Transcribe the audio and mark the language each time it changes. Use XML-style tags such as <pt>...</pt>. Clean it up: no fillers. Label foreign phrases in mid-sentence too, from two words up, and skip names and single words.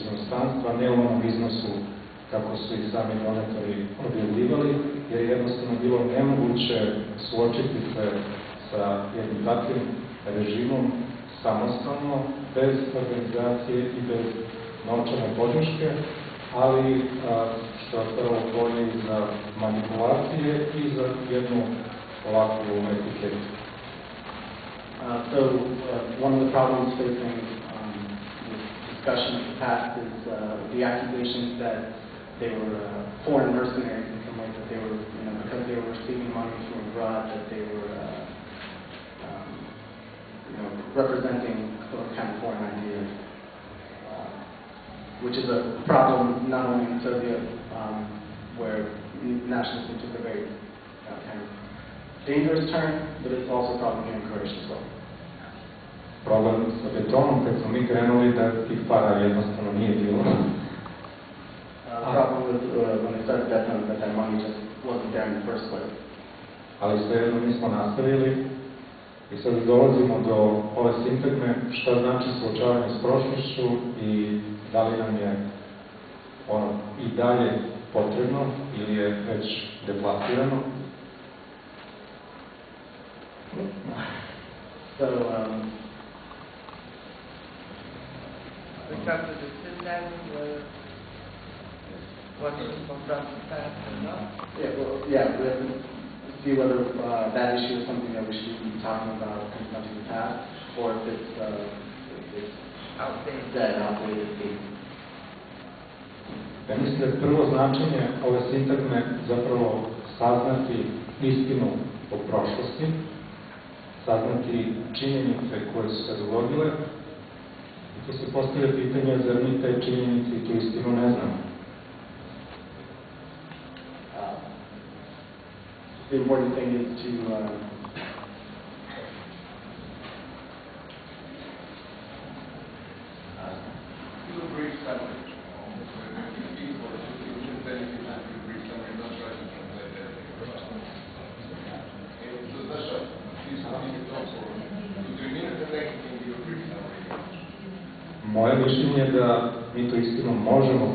<sr>inostranstva, ne u onom iznosu kako su i sami donatori objavljivali, jer je jednostavno bilo nemoguće suočiti se sa jednim takvim režimom samostalno, bez organizacije i bez novčane podrške, ali što je prvo polje za manipulacije i za jednu ovakvu etiketu.</sr> <en>So, one of the problems facing this discussion of the past is the accusations that they were foreign mercenaries in some ways, that they were, because they were receiving money from abroad, that they were, representing sort of kind of foreign ideas, which is a problem not only in Serbia, where nationalism took a very kind of dangerous turn, but it's also a problem here in Croatia as well.</en> <sr>Problem sa betonom, kad smo mi krenuli, da tih para jednostavno nije bilo.</sr> <en>Problem with when they started that money just wasn't there in the first place.</en> <sr>Ali svejedno mi smo nastavili i sad dolazimo do ove sintagme šta znači suočavanje s prošlošću i da li nam je ono i dalje potrebno ili je već deplasirano.</sr> <en>So, we come to the syntax where what is confront the past or not? we have to see whether that issue is something that we should be talking about confronting the past, or if it's outdated.</en> <sr>Ja mislim da je prvo značenje ove sintagme zapravo saznati istinu o prošlosti, saznati činjenice koje su se dogodile, i tu se postavlja pitanje, zar mi te činjenice i tu istinu ne znamo.</sr> <en>The important thing is to do a brief summary.</en> <sr>Moje mišljenje je da mi to istinu možemo</sr>